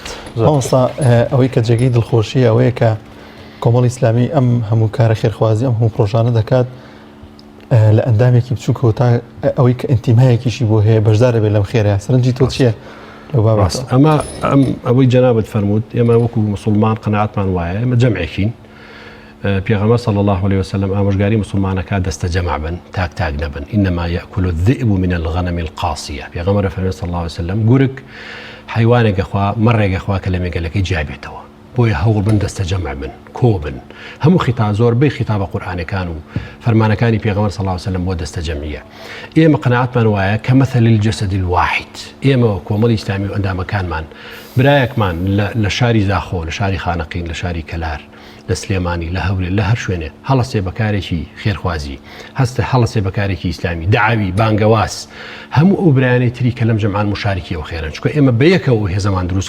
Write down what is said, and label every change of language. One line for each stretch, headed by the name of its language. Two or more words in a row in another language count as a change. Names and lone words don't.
Central Kurdish: مامۆستا ئەوەی کە جێگەی دڵخۆشی ئەوەیە کە کۆمەڵی ئیسلامی ئەم هەموو کارە خێرخوازی ئەم هەموو پرۆژانە دەکات لە ئەندامێکی بچووکەوە تا ئەوەی کە ئینتیمایەکیشی بۆ هەیە بەشدارە بێت لەم خێرە سەرنجی تۆ چییە لەو بابەت ئەوەی جەنابەت فەرمووت ئێمە وەکو موسڵمان قەناعەتمان وایە ئێمە جەمعێکین پێغەمبەر
Arabic: صلی الله عليه وسلم
Central Kurdish: ئامۆژگاری مسلمانەکە دەستە جەمع بن تاک نەبن
Arabic: إنما يأكل الذئب من الغنم القاصية
Central Kurdish: پێغەمبەر فەرمووی
Arabic: صلی الله عليه وسلم
Central Kurdish: گورگ حیوانێکە خوا مەڕێگە خوا کە لە مێگەلەکەی جیابێتەوە بۆیە هەوڵ بن دەستە جەمع بن کۆ بن هەموو خیتا زۆربەی خیتابە قورئانەکان و فەرمانەکانی پێغەمبەر
Arabic: صلی الله عليه وسلم
Central Kurdish: بۆ دەستە جەمعیە ئێمە قەناعەتمان وایە کە
Arabic: مەثل الجسد الواحد
Central Kurdish: ئێمە کۆمەڵی ئیسلامی و ئەندامەکانمان برایەکمان لە شاری زاخۆ لە شاری خانەقین لە شاری کەلار لە سلێمانی لە هەورێ لە هەر شوێنێ هەڵەسێ بەکارێکی خێرخوازی هەستە هەڵەسێ بەکارێکی ئیسلامی داعاوی بانگەواز هەموو ئەو برایانەی تری کە لەم جەمعان مشارکیەوە خێرن چونکە ئێمە بەیەکەوە هێزەمان دروست